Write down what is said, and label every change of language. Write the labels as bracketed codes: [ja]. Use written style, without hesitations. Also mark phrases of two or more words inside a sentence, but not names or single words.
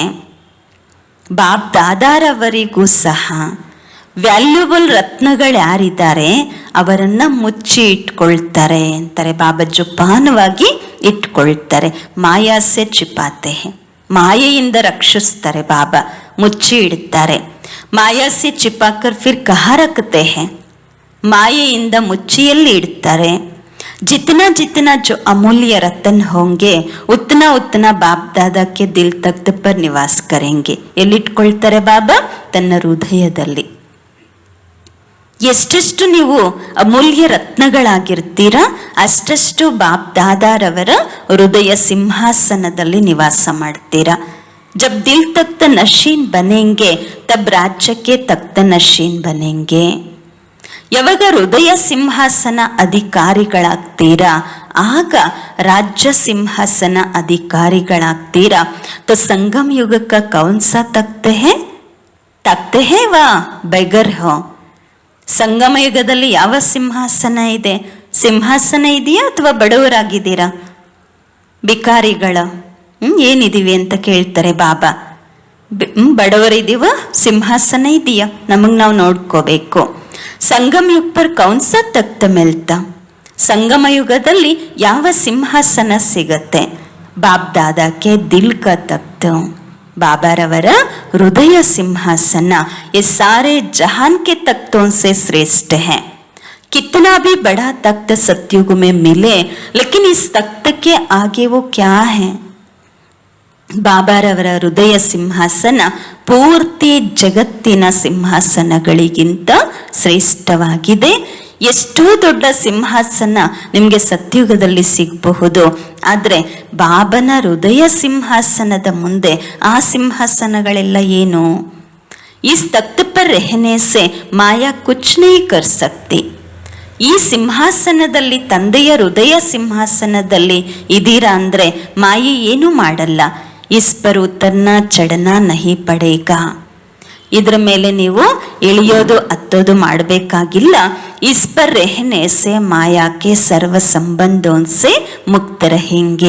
[kn] ಬಾಪ್ ದಾದಾರವರಿಗೂ ಸಹ ವ್ಯಾಲ್ಯೂಬಲ್ ರತ್ನಗಳು ಯಾರಿದ್ದಾರೆ ಅವರನ್ನ ಮುಚ್ಚಿ ಇಟ್ಕೊಳ್ತಾರೆ ಅಂತಾರೆ. ಬಾಬಾ ಜೋಪಾನವಾಗಿ ಇಟ್ಕೊಳ್ತಾರೆ. [hi] माया से छिपाते है, [kn] ಮಾಯೆಯಿಂದ ರಕ್ಷಿಸ್ತಾರೆ ಬಾಬಾ, ಮುಚ್ಚಿ ಇಡುತ್ತಾರೆ. [hi] माया से छिपाकर फिर कहाँ रखते है, [kn] ಮಾಯೆಯಿಂದ ಮುಚ್ಚಿಯಲ್ಲಿ ಇಡ್ತಾರೆ. [hi] जितना जितना जो अमूल्य रतन होंगे उतना उतना बाप दादा के दिल तख्त पर निवास करेंगे. [kn] ಎಲ್ಲಿಟ್ಕೊಳ್ತಾರೆ ಬಾಬಾ? ತನ್ನ ಹೃದಯದಲ್ಲಿ. ಎಷ್ಟೆಷ್ಟು ನೀವು ಅಮೂಲ್ಯ ರತ್ನಗಳಾಗಿರ್ತೀರಾ ಅಷ್ಟಷ್ಟು ಬಾಪ್ ದಾದಾರವರ ಹೃದಯ ಸಿಂಹಾಸನದಲ್ಲಿ ನಿವಾಸ ಮಾಡ್ತೀರಾ. [hi] जब दिल तख्त नशीन बनेंगे तब राज्य के तख्त नशीन बनेंगे. [kn] ಯಾವಾಗ ಹೃದಯ ಸಿಂಹಾಸನ ಅಧಿಕಾರಿಗಳಾಗ್ತೀರಾ ಆಗ ರಾಜ್ಯ ಸಿಂಹಾಸನ ಅಧಿಕಾರಿಗಳಾಗ್ತೀರಾ. [hi] तो संगम युग का कौन सा तख्त है वा बेगर हो? [kn] ಸಂಗಮ ಯುಗದಲ್ಲಿ ಯಾವ ಸಿಂಹಾಸನ ಇದೆ? ಸಿಂಹಾಸನ ಇದೆಯಾ ಅಥವಾ ಬಡವರಾಗಿದ್ದೀರಾ? ಭಿಕಾರಿಗಳ ಏನಿದೀವಿ ಅಂತ ಕೇಳ್ತಾರೆ ಬಾಬಾ. ಬಡವರಿದೀವ, ಸಿಂಹಾಸನ ಇದೆಯಾ? ನಮಗೆ ನಾವು ನೋಡ್ಕೋಬೇಕು. [hi] संगम युग पर कौन सा तख्त मिलता? [kn] ಸಂಗಮ ಯುಗದಲ್ಲಿ ಯಾವ ಸಿಂಹಾಸನ ಸಿಗತ್ತೆ? ಬಾಪ್ ದಾದಾಕ್ಕೆ [hi] दिल का तख्त, [kn] ಬಾಬಾರವರ ಹೃದಯ ಸಿಂಹಾಸನ. [hi] ये सारे जहान के तख्तों से श्रेष्ठ है. कितना भी बड़ा तख्त सतयुग में मिले लेकिन इस तख्त के आगे वो क्या है? [kn] ಬಾಬಾರವರ ಹೃದಯ ಸಿಂಹಾಸನ ಪೂರ್ತಿ ಜಗತ್ತಿನ ಸಿಂಹಾಸನಗಳಿಗಿಂತ ಶ್ರೇಷ್ಠವಾಗಿದೆ. ಎಷ್ಟೋ ದೊಡ್ಡ ಸಿಂಹಾಸನ ನಿಮಗೆ ಸತ್ಯುಗದಲ್ಲಿ ಸಿಗಬಹುದು, ಆದರೆ ಬಾಬನ ಹೃದಯ ಸಿಂಹಾಸನದ ಮುಂದೆ ಆ ಸಿಂಹಾಸನಗಳೆಲ್ಲ ಏನು? [hi] इस तख्त पर रहने से माया कुछ नहीं कर सकती. [kn] ಈ ಸಿಂಹಾಸನದಲ್ಲಿ, ತಂದೆಯ ಹೃದಯ ಸಿಂಹಾಸನದಲ್ಲಿ ಇದೀರಾ ಅಂದರೆ ಮಾಯೆ ಏನೂ ಮಾಡಲ್ಲ. [hi] इस पर उतरना चढ़ना नहीं पड़ेगा. [kn] ಇದರ ಮೇಲೆ ನೀವು ಇಳಿಯೋದು ಹತ್ತೋದು ಮಾಡಬೇಕಾಗಿಲ್ಲ. [hi] इस पर रहने से ಮಾಯಾಕ್ಕೆ सर्व संबंधों से मुक्त रहेंगे.